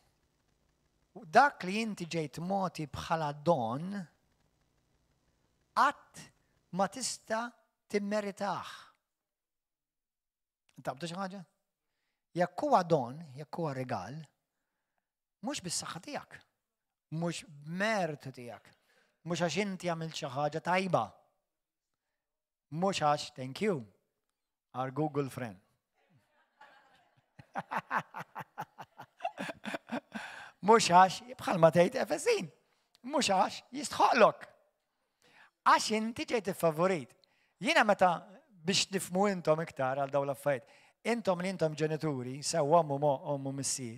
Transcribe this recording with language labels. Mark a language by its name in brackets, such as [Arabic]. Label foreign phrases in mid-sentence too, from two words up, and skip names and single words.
[Maltese] Dak li inti ġejt moti bħala don qatt ma tista' timmeritah. Intabtu xi ħaġa? Jekk huwa don, jekk huwa regal, mhux bis-saħħa tiegħek, mhux b'mertu tiegħek, mhux għax inti għamilt xi ħaġa tajba. Mhux għax [English] thank you, our Google friend. [Maltese] Mhux għax bħalma tgħid Efesin, mhux għax jistħoqlok. Għax inti ġejt iffavorit. Jiena meta biex tifhmu intom iktar għal dawn l-affarijiet, intom li intom ġenituri, sewwa ommu missier.